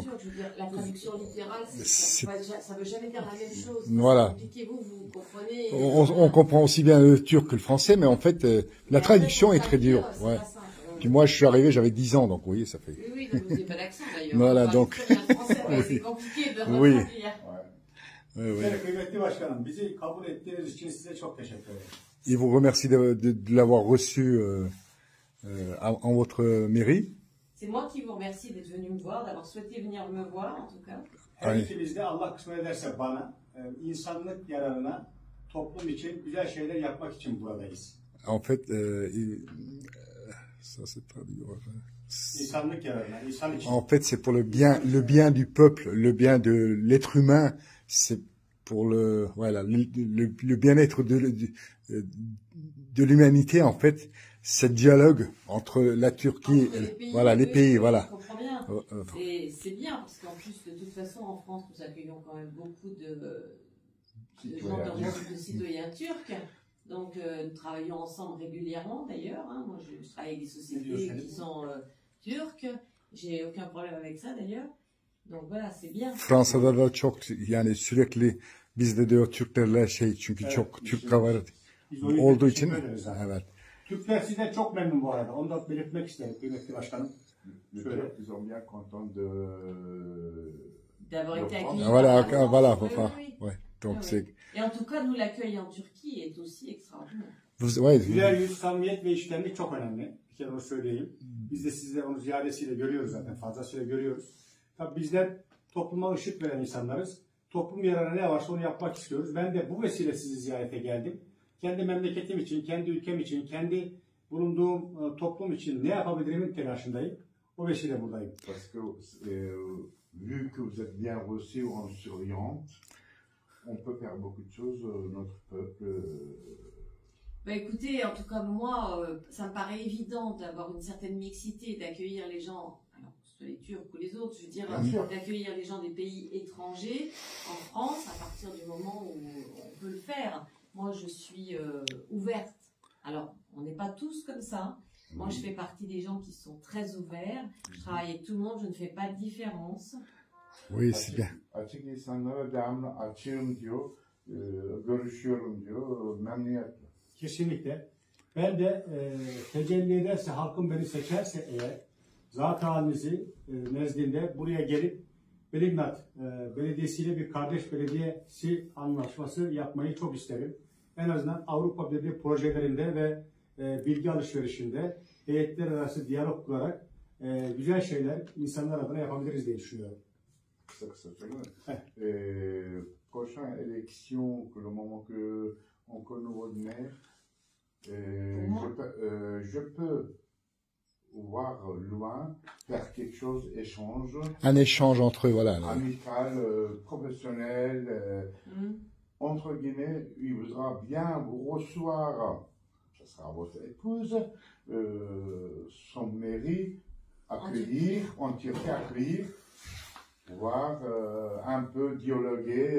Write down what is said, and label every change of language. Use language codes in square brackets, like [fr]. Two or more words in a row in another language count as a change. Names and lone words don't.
[fr] je veux dire, la traduction littérale, ça veut jamais dire la même chose. Voilà. Vous comprenez. On comprend aussi bien le turc que le français, mais en fait, la traduction est très dure. Ouais. Puis moi, je suis arrivé, j'avais 10 ans, donc vous voyez, ça fait... Oui, donc vous n'avez pas d'accent d'ailleurs. Voilà, donc... C'est compliqué de Oui. traduire. Oui, oui. [tr] Evet, kıymetli başkanım, bizi kabul ettiğiniz için size çok teşekkür ederim. [fr] Il vous remercie de l'avoir reçu en votre mairie. C'est moi qui vous remercie d'être venu me voir, d'avoir souhaité venir me voir en tout cas. [tr] Her Ay. ikimiz de Allah kısmet ederse bana, insanlık yararına, toplum için güzel şeyler yapmak için buradayız. [fr] En fait, ça c'est traduit. [tr] İnsanlık yararına, insan için. [fr] En fait, c'est pour le bien du peuple, le bien de l'être humain. C'est pour le bien-être de l'humanité. En fait, ce dialogue entre la Turquie, Entre les pays, voilà. Je comprends bien. C'est bien parce qu'en plus, de toute façon, en France, nous accueillons quand même beaucoup de gens de citoyens turcs. Donc, nous travaillons ensemble régulièrement d'ailleurs. Hein. Moi, je travaille avec des sociétés qui sont turques. J'ai aucun problème avec ça d'ailleurs. Donc voilà, c'est bien. [tr] Fransa'da da çok yani sürekli bizde de o Türklerle çünkü Evet, çok Türk var Biz o yüzden olduğu için teşekkür ederiz zaten. evet. Türkler sizden çok memnun bu arada. Onu da belirtmek isterim kıymetli başkanım. [fr] Les Turcs, ils sont bien contents de... D'avoir été accueillis. Voilà, voilà, Oui, enfin, oui. ouais. Donc Ah, c'est oui. Et en tout cas, nous, l'accueil en Turquie est aussi extraordinaire. ouais, [tr] Güler yüz, samimiyet ve iştenlik çok önemli. Bir kere onu söyleyeyim. Biz de sizde onu ziyadesiyle görüyoruz zaten. Fazlasıyla görüyoruz. Tabii bizler topluma ışık veren insanlarız. Toplum yararına ne varsa onu yapmak istiyoruz. Ben de bu vesile sizi ziyarete geldim. Kendi memleketim için, kendi ülkem için, kendi bulunduğum toplum için ne yapabilirimin telaşındayım. O vesile buradayım. [fr] Parce que vu que vous êtes bien reçus en souriant, on peut faire beaucoup de choses, notre peuple... Bah écoutez, en tout cas moi, ça me paraît évident d'avoir une certaine mixité, d'accueillir les gens, alors que ce soit les Turcs ou les autres, je veux dire, d'accueillir les gens des pays étrangers en France à partir du moment où on peut le faire. Moi, je suis ouverte. Alors, on n'est pas tous comme ça. Moi, je fais partie des gens qui sont très ouverts. Je travaille avec tout le monde, je ne fais pas de différence. oui, c'est bien. [tr] Açık insanlara devamlı açığım diyor, görüşüyorum diyor, memnuniyetle. Kesinlikle. Ben de tecelli ederse, halkım beni seçerse eğer, zat halinizi nezdinde buraya gelip Belignat Belediyesi'yle bir kardeş belediyesi anlaşması yapmayı çok isterim. En azından Avrupa Birliği projelerinde ve bilgi alışverişinde heyetler arası diyalog kurarak güzel şeyler insanlar adına yapabiliriz diye düşünüyorum. Kısa kısa söyleyeyim. [fr] Prochaine élection, que le moment que on connaît nouveau de maire, je peux voir loin, faire quelque chose, échange. Un échange entre eux, voilà. Amical, professionnel, entre guillemets, il voudra bien vous recevoir, ce sera votre épouse, son mairie, accueillir, en Turquie accueillir, pouvoir un peu dialoguer.